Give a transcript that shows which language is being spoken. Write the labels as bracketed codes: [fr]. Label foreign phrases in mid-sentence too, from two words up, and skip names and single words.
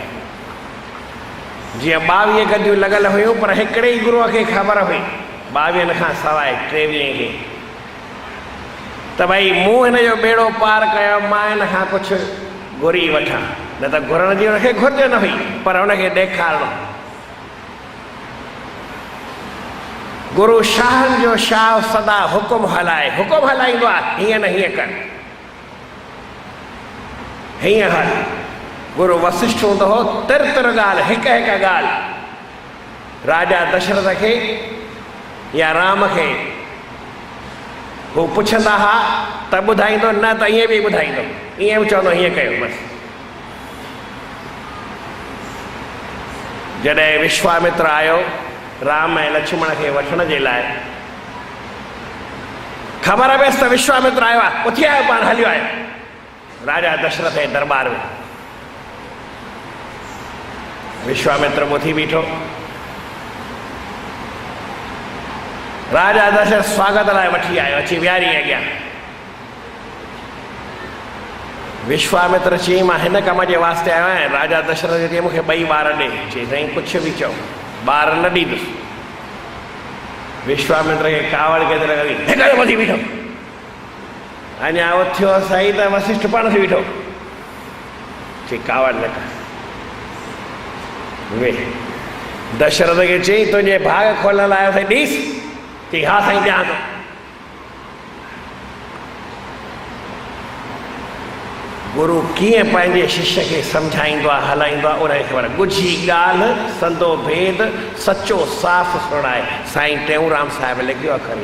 [sd] जीअं 22 गद्दियूं लॻल हुयूं पर हिकिड़े ई गुरूअ खे ख़बर हुई 22 खां सवाइ 23 खे त भई मूं हिन जो बेड़ो पार कयो, मां हिन खां कुझु घुरी वठां, न त घुरण जी हुनखे घुर्ज न हुई पर हुनखे ॾेखारणो। गुरु शाहनि जो शाह सदा हुकुम हलाए, हुकुम हलाईंदो आहे, हीअं न हीअं कर, हीअं हल। गुरु वशिष्ठ हूंदो हो, तिर ॻाल्हि, हिकु हिकु ॻाल्हि राजा दशरथ खे या राम खे हू पुछंदा हुआ त ॿुधाईंदो, न त ईअं बि ॿुधाईंदो, ईअं बि चवंदो हीअं कयो बसि। जॾहिं विश्वामित्र आयो राम ऐं लक्ष्मण खे वठण जे लाइ, ख़बर पयसि त विश्वामित्र आयो आहे, उथी आयो, पाण हलियो आयो राजा दशरथ जे दरबार में। विश्वामित्र उथी बीठो, राजा दशरथ स्वागत लाइ वठी आयो, अची विहारी अॻियां। विश्वामित्र चई मां हिन कम जे वास्ते आयो आहियां। राजा दशरथ चई मूंखे 2 ॿार ॾे। चई साईं कुझु बि चओ, ॿार न ॾींदुसि। विश्वामित्र खे कावड़ केतिरे लॻी, हिकु वधी बीठो, अञा उथियो साईं त वशिष्ठ पाण थी बीठो। चई कावड़ न कर, वे। दशरथ खे चई तुंहिंजे भाग खोलण लाइ साईं ॾीस। चई हा साईं ॾियां थो। गुरु कीअं पंहिंजे शिष्य खे सम्झाईंदो आहे, हलाईंदो आहे, उनखे ख़बर। ॻुझी ॻाल्हि संदो भेद सचो साफ़ सुणाए, साईं टेऊंराम साहिबु लिखियो अखर।